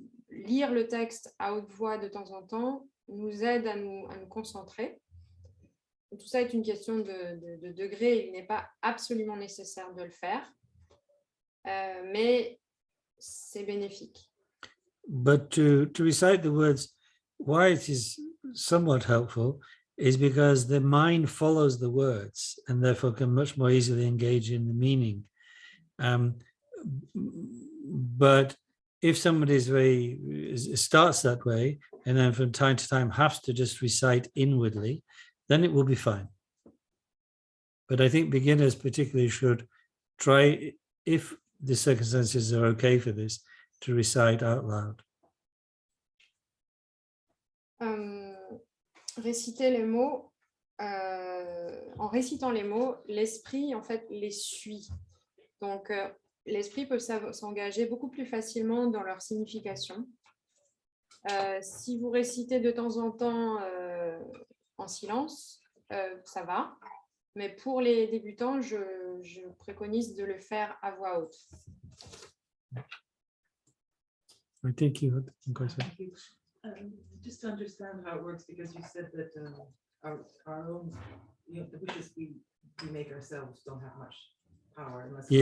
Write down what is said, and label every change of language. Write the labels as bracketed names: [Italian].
[French] Lire le texte à haute voix de temps en temps nous aide à nous concentrer. Tout ça est une question de degré. Il n'est pas absolument nécessaire de le faire, mais c'est bénéfique. [English] But to recite the words, why it is somewhat helpful is because the mind follows the words and therefore can much more easily engage in the meaning. But if somebody starts that way and then from time to time has to just recite inwardly, then it will be fine. But I think beginners particularly should try, if the circumstances are okay for this, to recite out loud. [French] Réciter les mots, en récitant les mots, l'esprit en fait les suit. Donc l'esprit peut s'engager beaucoup plus facilement dans leur signification. Si vous récitez de temps en temps en silence, ça va. Mais pour les débutants, je préconise de le faire à voix haute. [English] I think you had a question. Just to understand how it works, because you said that our own, the wishes we make ourselves don't have much power unless we